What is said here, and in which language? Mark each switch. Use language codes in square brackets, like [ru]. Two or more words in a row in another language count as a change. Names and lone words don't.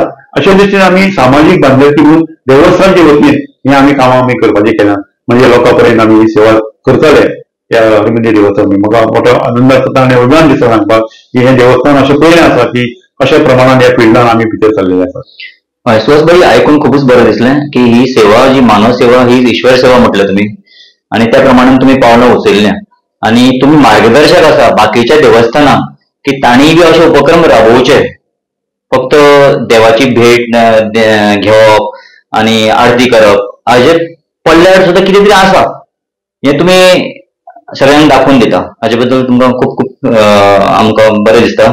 [kok] अशे दृश्टीन आमी सामाजीक बांधिलकी म्हणून देवस्थानचे वतीन हें आमी कामां आमी करपाचें केलां. म्हणजे लोकां पर्यंत आमी ही सेवा करतले ह्या हरमंदिर देवस्थान. म्हाका मोठो आनंद जाता आनी अभिमान दिसता सांगपाक की हें देवस्थान अशें पयलें आसा की अशा प्रमाणान ह्या फिल्डान आमी भितर सरलेले आसा. हय, सुहास भाई आयकून खूपच बरं दिसलें की ही सेवा जी मानव सेवा ही ईश्वर सेवा म्हटलं तुम्ही आणि त्या प्रमाणे तुम्ही पावलां उचलल्या आणि तुम्ही मार्गदर्शक आसा बाकीच्या देवस्थानांक की तांणी बी अशे उपक्रम राबोवचे. फक्त देवाची भेट घेवप आणि आरती करप हाजे पडल्यार सुद्दां कितें तरी आसा हें तुमी सगळ्यांक दाखोवन दिता. हाजे बद्दल तुमकां खूब खूब आमकां बरें दिसता.